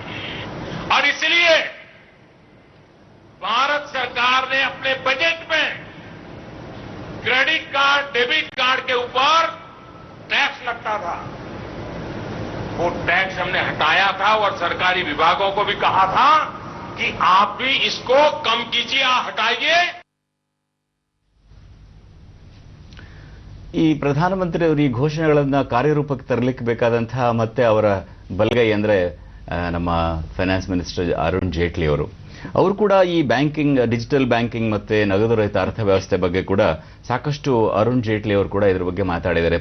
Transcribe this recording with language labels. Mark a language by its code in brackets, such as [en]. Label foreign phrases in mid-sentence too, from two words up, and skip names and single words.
[hi] और इसलिए भारत सरकार ने अपने बजट में [en] credit card, debit card [hi] के ऊपर टैक्स लगता था, वो टैक्स हमने हटाया था और सरकारी विभागों को भी कहा था कि आप भी इसको कम कीजिए, हटाइए. [kn] ಈ ಪ್ರಧಾನಮಂತ್ರಿಯವರು ಈ ಘೋಷಣೆಗಳನ್ನು ಕಾರ್ಯರೂಪಕ್ಕೆ ತರಲಿಕ್ಕೆ ಬೇಕಾದಂತಹ ಮತ್ತೆ ಅವರ ಬಲಗೈ ಅಂದರೆ ನಮ್ಮ [en] finance minister [kn] ಅರುಣ್ ಜೇಟ್ಲಿ ಅವರು ಕೂಡ ಈ [en] banking, digital banking [kn] ಮತ್ತೆ ನಗದು ರಹಿತ ಅರ್ಥವ್ಯವಸ್ಥೆ ಬಗ್ಗೆ ಕೂಡ ಸಾಕಷ್ಟು ಅರುಣ್ ಜೇಟ್ಲಿ ಅವರು ಕೂಡ ಇದ್ರ ಬಗ್ಗೆ ಮಾತಾಡಿದ್ದಾರೆ.